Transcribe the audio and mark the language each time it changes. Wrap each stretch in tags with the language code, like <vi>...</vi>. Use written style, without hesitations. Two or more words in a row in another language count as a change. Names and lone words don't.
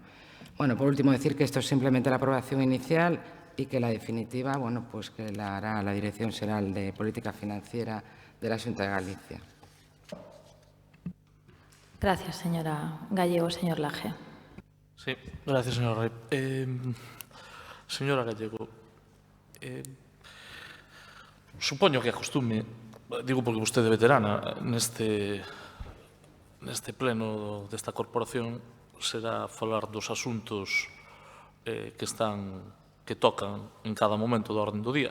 <es>Bueno, por último, decir que esto es simplemente la aprobación inicial y que la definitiva, bueno, pues que la hará la Dirección Xeral de Política Financiera de la Xunta de Galicia. Gracias, señora Gallego. Señor Laje. Sí, gracias, señor Rey. Señora Gallego,</es> <gl>supoño que acostume, digo porque vostede é veterana, neste pleno desta corporación será falar dos asuntos que tocan en cada momento da orden do día.</gl>